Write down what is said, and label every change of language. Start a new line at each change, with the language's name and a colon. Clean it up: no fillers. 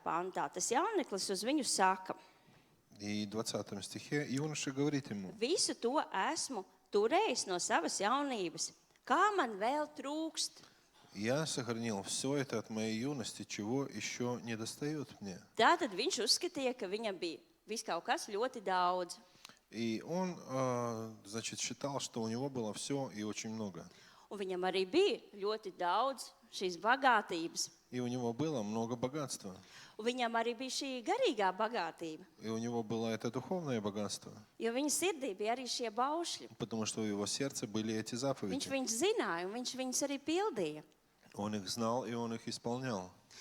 Latvian: pantā tas jauneklis uz viņu saka,
Russian: И в 20 стихе юноша говорит ему,
Latvian: visu to esmu turējis no savas jaunības. Kā man vēl trūkst?
Russian: я сохранил все это от моей юности, чего еще не достает мне.
Latvian: Tātad viņš uzskatīja, ka viņam bija viss kaut kas ļoti daudz.
Russian: И он, считал, что у него было все и очень много.
Latvian: Un viņam arī bija ļoti daudz šīs bagātības.
Russian: И у него было много богатства.
Latvian: Un viņam arī bija šī garīgā bagātība.
Russian: И у него было это духовное богатство.
Latvian: Jo viņa sirdī bija arī šie baušļi.
Russian: Потому что в его сердце были эти
Latvian: Viņš
Russian: заповеди.
Latvian: viņus zināja un viņš viņus arī pildīja.
Russian: Он их знал, и он их исполнял.